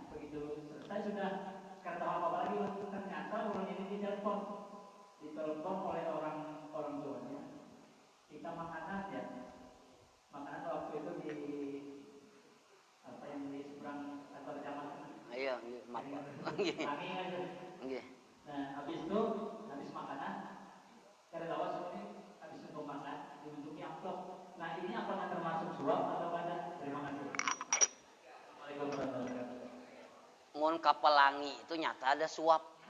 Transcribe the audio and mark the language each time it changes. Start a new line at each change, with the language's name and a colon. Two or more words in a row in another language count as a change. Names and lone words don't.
Banjar: Begitu selesai sudah kata apa lagi ternyata ulun ini ditelepon oleh orang tuanya.
Indonesian: Kita makanan ya. Makanan waktu itu di apa yang di seberang kantor kecamatan. Iya, maaf.
Javanese: Nggih. Nggih.
Banjar: Nah, habis makanan karena lawas ini habis untuk makan dibentuki amplop.
Indonesian: Nah, ini apakah termasuk suap atau tidak? Terima kasih.
Arabic: السلام عليكم ورحمة الله وبركاته.
Banjar: Mun kapelangi itu nyata ada suap.